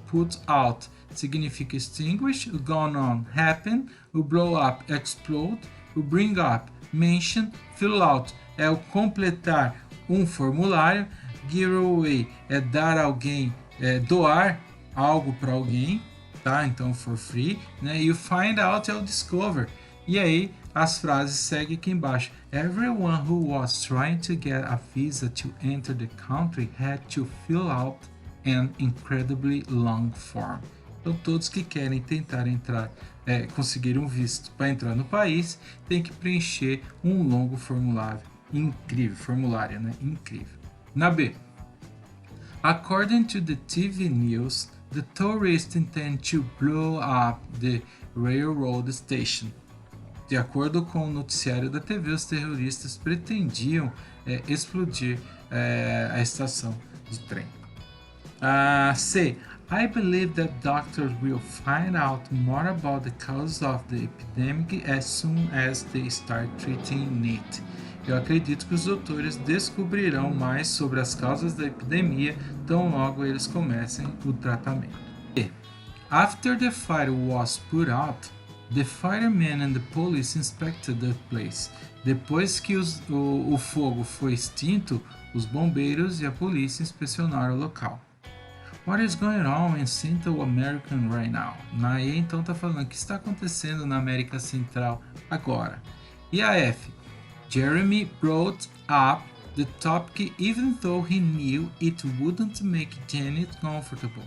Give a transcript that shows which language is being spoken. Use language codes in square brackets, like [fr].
[pt] Put out significa extinguish, o gone on, happen, o blow up, explode, o bring up, mention, fill out é o completar um formulário, give away é dar alguém, doar algo para alguém, tá? Então [en] for free, [pt] né? E o find out é o discover. E aí as frases seguem aqui embaixo. [en] Everyone who was trying to get a visa to enter the country had to fill out an incredibly long form. [pt] Então todos que querem tentar entrar, conseguir um visto para entrar no país, tem que preencher um longo formulário. Formulário, né? Incrível. Na B. [en] According to the TV news, the tourists intend to blow up the railroad station. [pt] De acordo com o noticiário da TV, os terroristas pretendiam explodir a estação de trem. C. [en] I believe that doctors will find out more about the cause of the epidemic as soon as they start treating it. [pt] Eu acredito que os doutores descobrirão mais sobre as causas da epidemia tão logo eles comecem o tratamento. E, [en] after the fire was put out, the firemen and the police inspected the place. [pt] Depois que o fogo foi extinto, os bombeiros e a polícia inspecionaram o local. [en] What is going on in Central America right now? [pt] Na E então está falando o que está acontecendo na América Central agora. E a F? [en] Jeremy brought up the topic even though he knew it wouldn't make Janet comfortable.